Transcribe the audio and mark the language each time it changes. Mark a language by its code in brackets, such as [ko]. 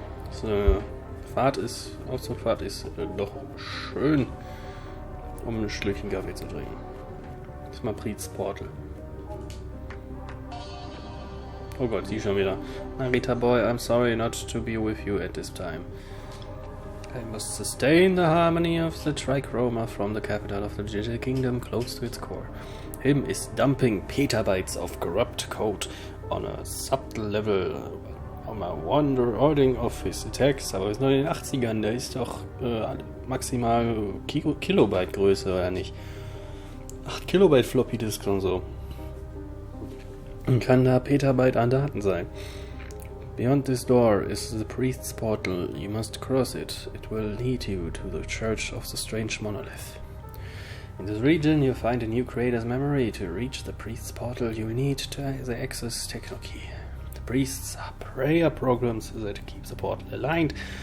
[de] So eine Aufzugfahrt ist doch schön, um ein Schlückchen Kaffee zu trinken. Das ist mal Priets Portal. Oh Gott, sie schon wieder. [en] Narita Boy, I'm sorry not to be with you at this time. I must sustain the harmony of the trichroma from the capital of the digital kingdom close to its core. Him is dumping petabytes of corrupt code on a subtle level. [de] Mal [en] Wondering of his attacks, [de] aber wir sind noch in den 80ern, der ist doch maximal Kilobyte Größe, oder nicht? 8 Kilobyte Floppy Disk und so. Und kann da Petabyte an Daten sein. [en] Beyond this door is the priest's portal. You must cross it. It will lead you to the church of the strange monolith. In this region you find a new creator's memory. To reach the priest's portal you need the access techno key. Priests are prayer programs that keep the portal aligned.